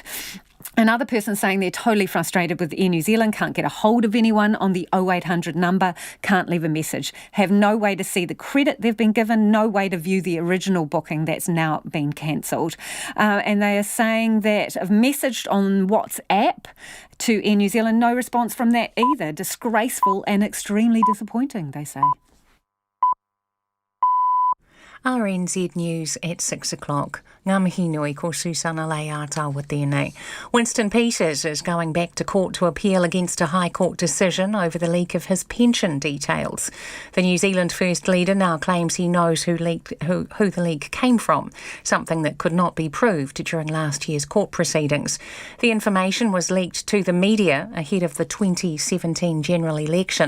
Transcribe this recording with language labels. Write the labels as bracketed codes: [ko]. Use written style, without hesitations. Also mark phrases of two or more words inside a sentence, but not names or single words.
[en] Another person saying they're totally frustrated with Air New Zealand, can't get a hold of anyone on the 0800 number, can't leave a message, have no way to see the credit they've been given, no way to view the original booking that's now been cancelled. And they are saying that I've messaged on WhatsApp to Air New Zealand, no response from that either. Disgraceful and extremely disappointing, they say. RNZ News at 6 o'clock. [mi] Ngā mihi nui ko Susana Leata [en] with tēnei. Winston Peters is going back to court to appeal against a High Court decision over the leak of his pension details. The New Zealand First Leader now claims he knows who the leak came from, something that could not be proved during last year's court proceedings. The information was leaked to the media ahead of the 2017 general election.